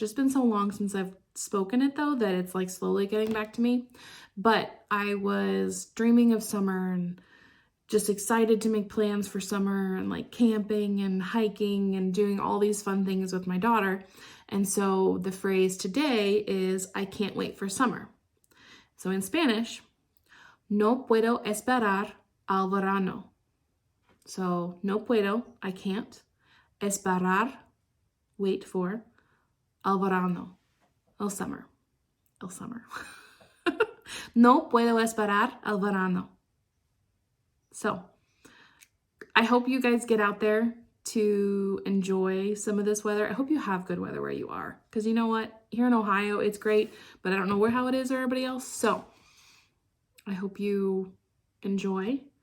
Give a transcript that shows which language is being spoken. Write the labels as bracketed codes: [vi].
[en] It's been so long since I've spoken it though that it's like slowly getting back to me. But I was dreaming of summer and just excited to make plans for summer and like camping and hiking and doing all these fun things with my daughter. And so the phrase today is, I can't wait for summer. So in Spanish, [es] no puedo esperar al verano. [en] So [es] no puedo, [en] I can't. [es] Esperar, [en] wait for. [es] Al verano, el summer. El summer. No puedo esperar al verano. [en] So I hope you guys get out there to enjoy some of this weather. I hope you have good weather where you are, because you know what? Here in Ohio, it's great, but I don't know how it is for everybody else. So I hope you enjoy.